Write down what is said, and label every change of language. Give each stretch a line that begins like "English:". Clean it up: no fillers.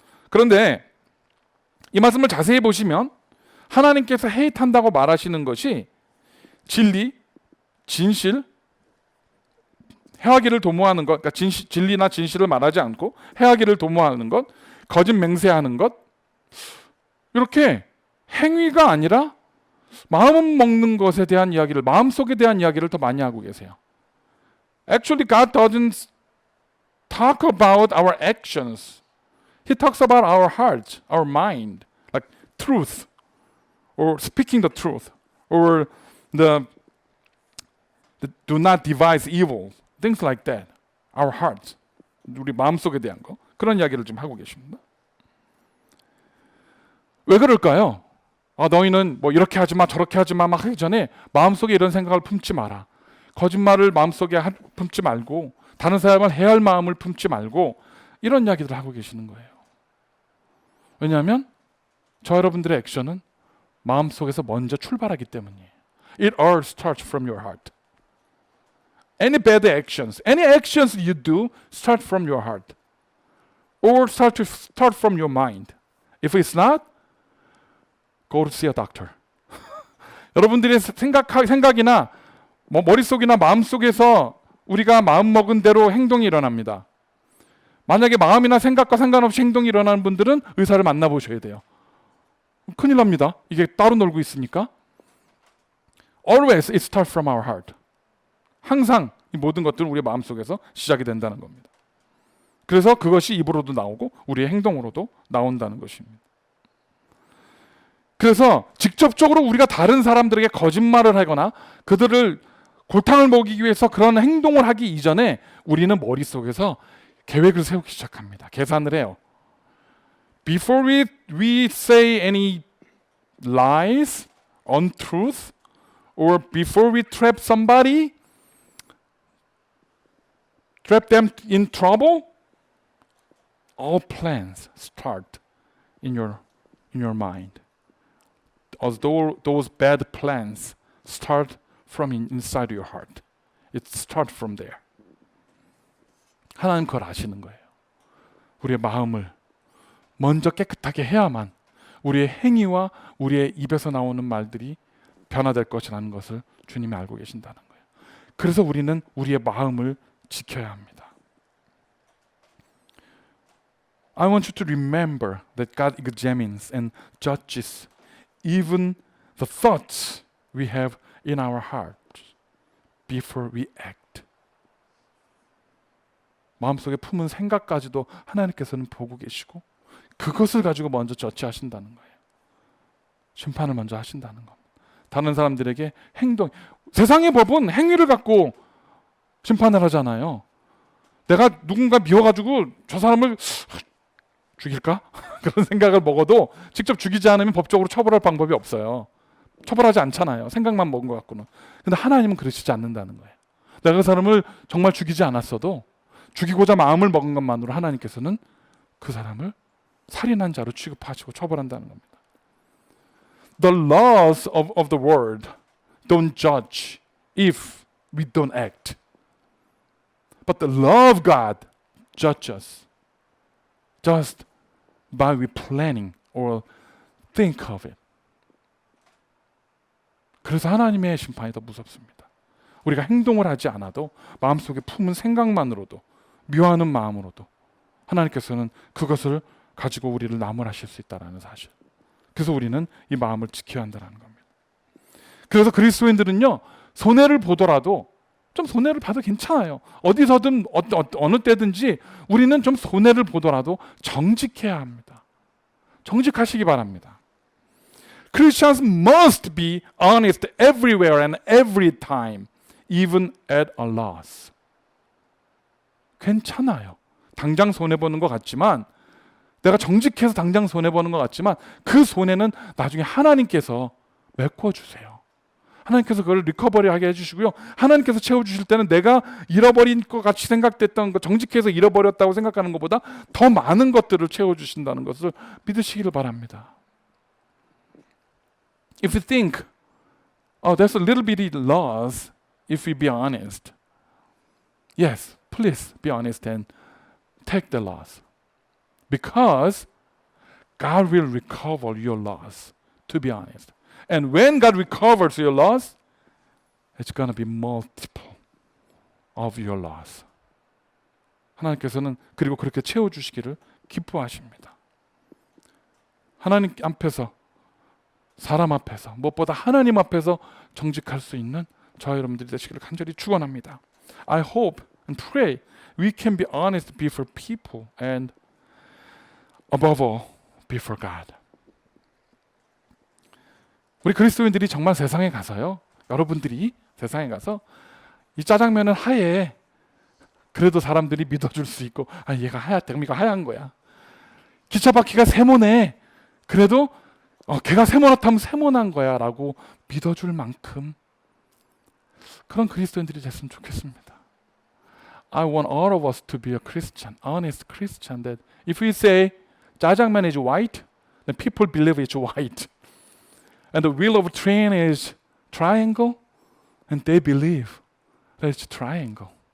Korean: 그런데 이 말씀을 자세히 보시면 하나님께서 헤이트한다고 말하시는 것이 진리, 진실, 해하기를 도모하는 것, 그러니까 진리나 진실을 말하지 않고 해하기를 도모하는 것, 거짓 맹세하는 것, 이렇게 행위가 아니라 마음 먹는 것에 대한 이야기를, 마음속에 대한 이야기를 더 많이 하고 계세요.
English: Actually, God doesn't talk about our actions. He talks about our heart, our mind, like truth, or speaking the truth, or the do not devise evil, things like that. Our hearts,
Korean: 우리 마음속에 대한 거, 그런 이야기를 좀 하고 계십니다. 왜 그럴까요? 너희는 뭐 이렇게 하지 마, 저렇게 하지 마 막 하기 전에 마음속에 이런 생각을 품지 마라. 거짓말을 마음속에 품지 말고 다른 사람을 해할 마음을 품지 말고 이런 이야기들을 하고 계시는 거예요. 왜냐하면 저 여러분들의 액션은 마음속에서 먼저 출발하기 때문이에요.
English: It all starts from your heart. Any bad actions, any actions you do start from your heart. Or start from your mind. If it's not, go to see a doctor.
Korean: 여러분들의 생각이나 뭐 머릿속이나 마음속에서 우리가 마음먹은 대로 행동이 일어납니다. 만약에 마음이나 생각과 상관없이 행동이 일어나는 분들은 의사를 만나보셔야 돼요. 큰일 납니다. 이게 따로 놀고 있으니까.
English: Always it starts from our heart.
Korean: 항상 이 모든 것들은 우리의 마음속에서 시작이 된다는 겁니다. 그래서 그것이 입으로도 나오고 우리의 행동으로도 나온다는 것입니다. 그래서 직접적으로 우리가 다른 사람들에게 거짓말을 하거나 그들을 골탕을 먹이기 위해서 그런 행동을 하기 이전에 우리는 머릿속에서 계획을 세우기 시작합니다. 계산을 해요.
English: Before we say any lies, untruth, or before we trap somebody, trap them in trouble, all plans start in your mind. As those bad plans start from inside your heart. It starts from there.
Korean: 하나님 그걸 아시는 거예요. 우리의 마음을 먼저 깨끗하게 해야만 우리의 행위와 우리의 입에서 나오는 말들이 변화될 것이라는 것을 주님이 알고 계신다는 거예요. 그래서 우리는 우리의 마음을 지켜야 합니다.
English: I want you to remember that God examines and judges even the thoughts we have in our hearts before we act.
Korean: 마음속에 품은 생각까지도 하나님께서는 보고 계시고 그것을 가지고 먼저 저치하신다는 거예요. 심판을 먼저 하신다는 겁니다. 다른 사람들에게 세상의 법은 행위를 갖고 심판을 하잖아요. 내가 누군가 미워가지고 저 사람을 죽일까? 그런 생각을 먹어도 직접 죽이지 않으면 법적으로 처벌할 방법이 없어요. 처벌하지 않잖아요. 생각만 먹은 것 같고는. 근데 하나님은 그러시지 않는다는 거예요. 내가 그 사람을 정말 죽이지 않았어도 죽이고자 마음을 먹은 것만으로 하나님께서는 그 사람을 살인한 자로 취급하시고 처벌한다는 겁니다.
English: The laws of the world don't judge if we don't act. But the law of God judges just by we planning or think of it.
Korean: 그래서 하나님의 심판이 더 무섭습니다. 우리가 행동을 하지 않아도 마음속에 품은 생각만으로도 미워하는 마음으로도 하나님께서는 그것을 가지고 우리를 나무라실 수 있다는 사실. 그래서 우리는 이 마음을 지켜야 한다는 겁니다. 그래서 그리스도인들은요, 손해를 보더라도 좀 손해를 봐도 괜찮아요. 어디서든 어느 때든지 우리는 좀 손해를 보더라도 정직해야 합니다. 정직하시기 바랍니다.
English: Christians must be honest everywhere and every time, even at a loss.
Korean: 괜찮아요. 당장 손해보는 것 같지만, 내가 정직해서 당장 손해보는 것 같지만 그 손해는 나중에 하나님께서 메꿔주세요. 하나님께서 그걸 리커버리하게 해주시고요. 하나님께서 채워주실 때는 내가 잃어버린 것 같이 생각됐던 것, 정직해서 잃어버렸다고 생각하는 것보다 더 많은 것들을 채워주신다는 것을 믿으시기를 바랍니다.
English: If you think, there's a little bitty loss if we be honest. Yes, please be honest and take the loss. Because God will recover your loss, to be honest. And when God recovers your loss, it's going to be multiple of your loss.
Korean: 하나님께서는 그리고 그렇게 채워주시기를 기뻐하십니다. 하나님 앞에서, 사람 앞에서, 무엇보다 하나님 앞에서 정직할 수 있는 저와 여러분들이 되시기를 간절히 축원합니다.
English: I hope and pray we can be honest before people and above all before God.
Korean: 우리 그리스도인들이 정말 세상에 가서요, 여러분들이 세상에 가서 이 짜장면은 하얘, 그래도 사람들이 믿어줄 수 있고, 얘가 하얗다, 그럼 이거 하얀 거야. 기차 바퀴가 세모네, 그래도 걔가 세모났다면 세모난 거야 라고 믿어줄 만큼 그런 그리스도인들이 됐으면 좋겠습니다.
English: I want all of us to be a Christian, honest Christian, that if we say 짜장면 is white, then people believe it's white. And the wheel of a train is triangle, and they believe that it's triangle.